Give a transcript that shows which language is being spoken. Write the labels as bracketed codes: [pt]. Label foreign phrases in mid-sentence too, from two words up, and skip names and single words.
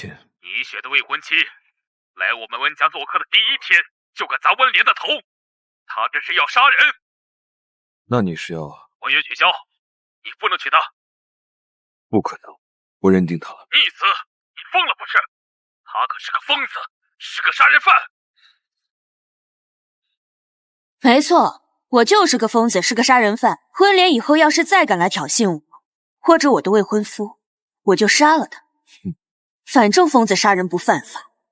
[zh] 你选的未婚妻來我們溫家做客的第一天就敢砸溫廉的頭，他這是要殺人。那你是要？婚約取消，你不能娶她。不可能，我認定他了。逆子，你瘋了不是？他可是個瘋子，是個殺人犯。沒錯，我就是個瘋子，是個殺人犯。溫廉以後要是再敢來挑釁我，或者我的未婚夫，我就殺了他。反正瘋子殺人不犯法。